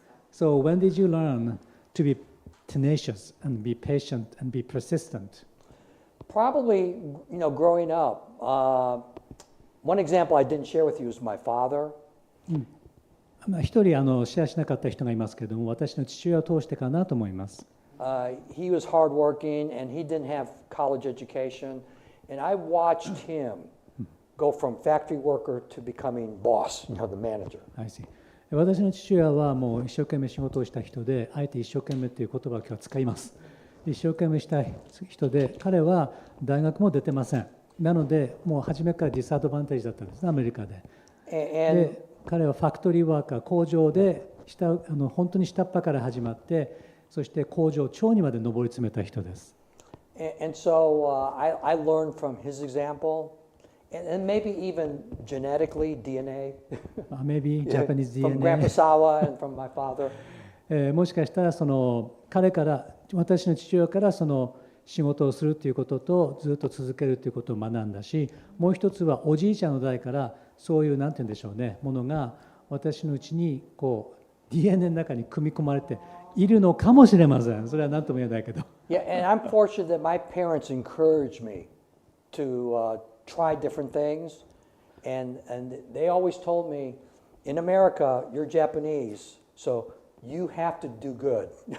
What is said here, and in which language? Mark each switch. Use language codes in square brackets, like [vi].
[en] So when did you learn to be tenacious and be patient and be persistent? Probably, growing up. One example I didn't share with you is my father. [ja] 一人シェアしなかった人がいますけれども、私の父親を通してかなと思います。 [en] He was hardworking and he didn't have college education, and I watched him go from factory worker to becoming boss, the manager. I see. [ja] 私の父親はもう一生懸命仕事をした人で、あえて一生懸命という言葉を今日は使います。一生懸命した人で、彼は大学も出てません。なので、もう初めからディスアドバンテージだったんですね、アメリカで。で、彼はファクトリーワーカー、工場で本当に下っ端から始まって、そして工場長にまで上り詰めた人です。 [en] And so I learned from his example. And maybe even genetically, DNA. Maybe Japanese DNA. From Grandpa Sawa and from my father. [ja] もしかしたら彼から私の父親から仕事をするということとずっと続けるということを学んだし、もう一つはおじいちゃんの代からそういうなんて言うんでしょうね、ものが私のうちにDNA の中に組み込まれているのかもしれません。それは何とも言えないけど。 [en] Yeah, and I'm fortunate that my parents encouraged me to.try different things, and they always told me, in America, you're Japanese, so you have to do good.